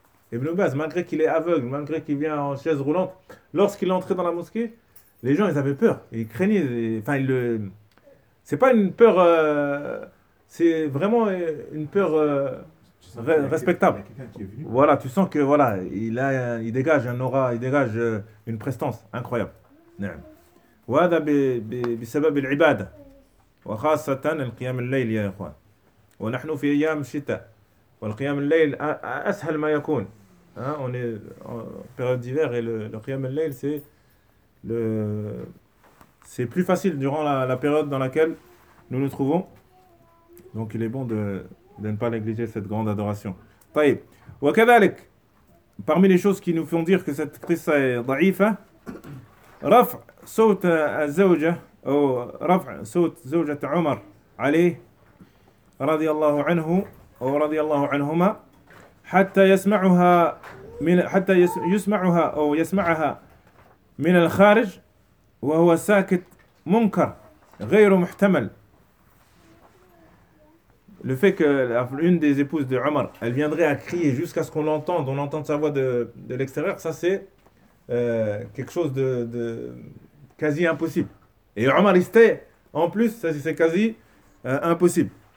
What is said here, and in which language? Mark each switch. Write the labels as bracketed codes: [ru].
[fr] Ibn Baz, malgré qu'il est aveugle, malgré qu'il vient en chaise roulante, lorsqu'il est entré dans la mosquée, les gens, ils avaient peur. Ils craignaient, enfin, C'est pas une peur. C'est vraiment une peur respectable. Voilà, tu sens que voilà, il dégage un aura, il dégage une prestance incroyable. [ar] نعم. وهذا بسبب العبادة وخاصة القيام الليل يا إخوان. ونحن في أيام الشتاء والقيام الليل أسهل ما يكون. [fr] On est en période d'hiver et le qiyam al-layl c'est plus facile durant la période dans laquelle nous nous trouvons. Donc il est bon de ne pas négliger cette grande adoration. [ar] طيب. وكذلك [fr] parmi les choses qui nous font dire que cette qissa est da'ifa, [ar] رفع صوت الزوجة أو رفع صوت زوجة عمر عليه رضي الله عنه أو رضي الله عنهما حتى يسمعها من حتى يسمعها أو يسمعها من الخارج وهو ساكت منكر غير محتمل. [fr] Le fait que l'une des épouses de Omar, elle viendrait à crier jusqu'à ce qu'on l'entende, on entende sa voix de l'extérieur, ça c'est quelque chose de quasi impossible. Et Omar il stait en plus, ça c'est quasi impossible.